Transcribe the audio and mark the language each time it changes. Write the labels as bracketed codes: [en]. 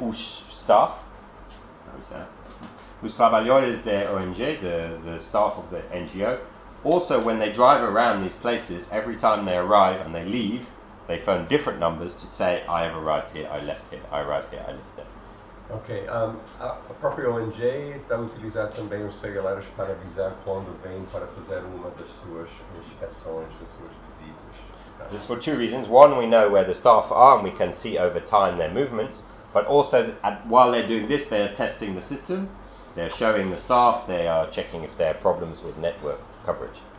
[pt] Os staff, os trabalhadores da ONG, [en] the staff of the NGO, also when they drive around these places, every time they arrive and they leave, they phone different numbers to say, I have arrived here, I left here, I arrived here, I left there. Ok. [pt] A própria ONG está a utilizar também os celulares para avisar quando vem para fazer uma das suas inspeções, as suas visitas. [en] This is for two reasons. One, we know where the staff are and we can see over time their movements. But also, while they're doing this, they're testing the system. They're showing the staff, they are checking if there are problems with network coverage.